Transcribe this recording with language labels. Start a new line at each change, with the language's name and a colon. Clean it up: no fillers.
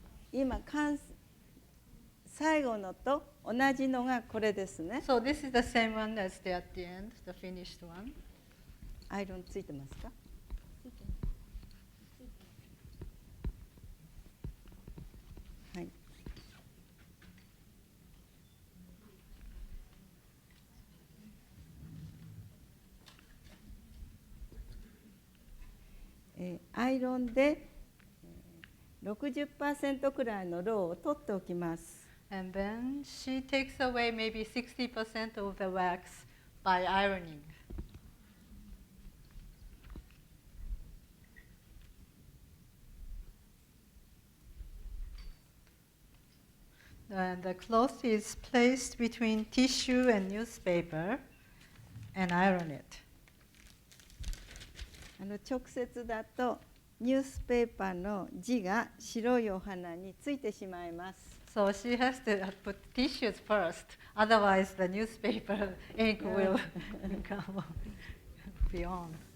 Japanese: 今最後のと同じのがこれですね。
English: So this is the same one as at the end, the finished one.
Japanese: アイロンついてますか？はい。アイロンで60% くらいのろうを取っておきます。
English: And then she takes away maybe 60% of the wax by ironing. And the cloth is placed between tissue and newspaper and iron it.
Japanese: 直接だとニュースペーパーの字が白いお花についてしまいます。
English: So she has to put tissues first, otherwise the newspaper ink will come beyond.